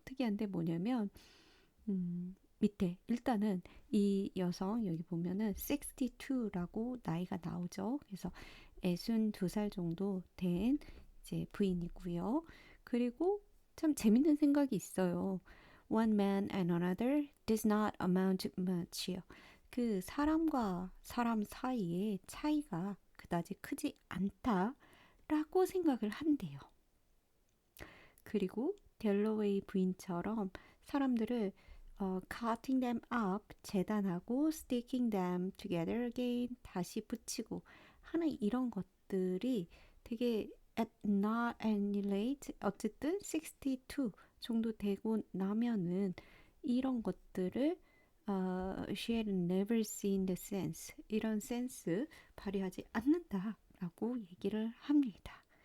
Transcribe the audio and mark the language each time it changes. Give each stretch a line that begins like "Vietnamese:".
Korean: 특이한데 뭐냐면, 밑에 일단은 이 여성 여기 보면은 62라고 나이가 나오죠. 그래서 62살 정도 된 이제 부인이고요. 그리고 참 재밌는 생각이 있어요.
English: One man and another does not amount to much요.
Korean: 그 사람과 사람 사이의 차이가 그다지 크지 않다라고 생각을 한대요. 그리고 델러웨이 부인처럼 사람들을
English: cutting them up
Korean: 재단하고
English: sticking them together again
Korean: 다시 붙이고 하는 이런 것들이 되게
English: at not any late
Korean: 어쨌든 62 정도 되고 나면은 이런 것들을
English: she had never seen the sense
Korean: 이런 센스 발휘하지 않는다라고 얘기를 합니다.